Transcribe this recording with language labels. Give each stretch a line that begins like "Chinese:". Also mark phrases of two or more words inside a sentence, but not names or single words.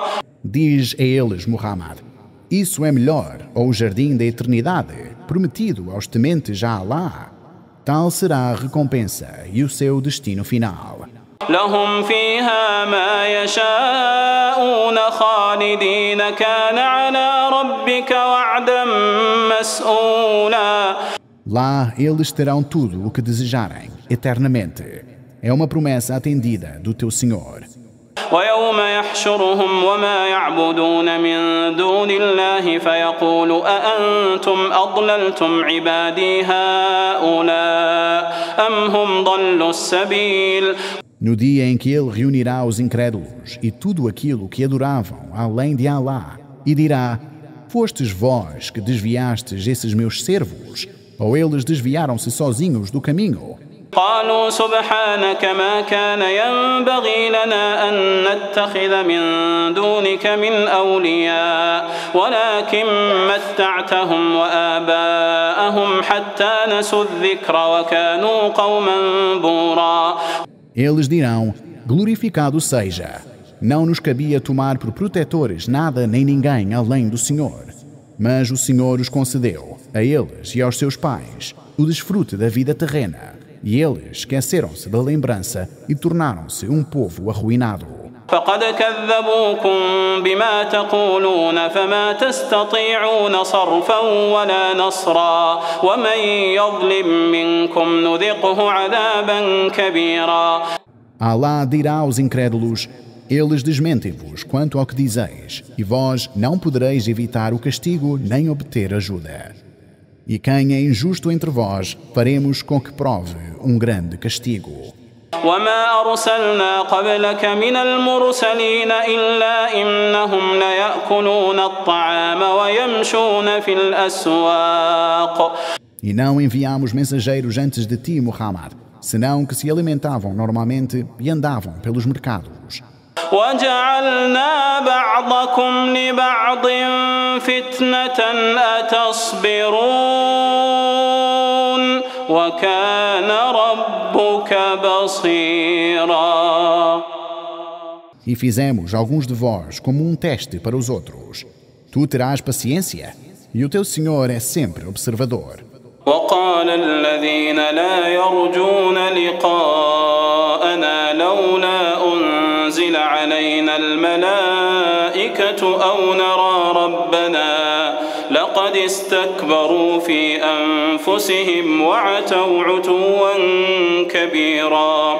Portuguese: Diz a eles, Muhammad, isso é melhor, ou o jardim da eternidade, prometido aos tementes a Allah. Tal será a recompensa e o seu destino final.
Arabic: لهم فيها ما يشاءون خالدين كان على ربك وعدا مسؤولا.
Portuguese: Lá eles terão tudo o que desejarem, eternamente. É uma promessa atendida do teu Senhor.
Arabic: ويوم يحشرهم وما يعبدون من دون الله فيقول أأنتم أضللتم عبادي هؤلاء أم هم ضلوا السبيل.
Portuguese: No dia em que ele reunirá os incrédulos e tudo aquilo que adoravam além de Allah, e dirá: fostes vós que desviastes esses meus servos, ou eles desviaram-se sozinhos do caminho?
Arabic: قالوا سبحانك ما كان ينبغي لنا أن نتخذ من دونك من أولياء ولكن متعتهم وآباءهم حتى نسوا الذكر وكانوا قوما بورا.
Portuguese: Eles dirão: glorificado seja, não nos cabia tomar por protetores nada nem ninguém além do Senhor. Mas o Senhor os concedeu, a eles e aos seus pais, o desfrute da vida terrena. E eles esqueceram-se da lembrança e tornaram-se um povo arruinado.
Arabic: فقد كذبوكم بما تقولون فما تستطيعون صرفا ولا نصرا ومن يظلم منكم نذقه عذابا كبيرا.
Portuguese: Allah dirá aos incrédulos: eles desmentem-vos quanto ao que dizeis, e vós não podereis evitar o castigo nem obter ajuda. E quem é injusto entre vós, faremos com que prove um grande castigo.
Arabic: وما أرسلنا قبلك من المرسلين إلا إنهم ليأكلون الطعام ويمشون في الأسواق.
Portuguese: E não enviamos mensageiros antes de ti, Muhammad, senão que se alimentavam normalmente e andavam pelos mercados.
Arabic: وجعلنا بعضكم لبعض فتنة أتصبرون وكان ربك بصيرا.
Portuguese: E fizemos alguns de vós como um teste para os outros. Tu terás paciência, e o teu Senhor é sempre observador.
Arabic: وقال الذين لا يرجون لقاءنا لولا أنزل علينا الملائكة أو نرى ربنا لقد استكبروا في أنفسهم وعتوا عتوا كبيرا.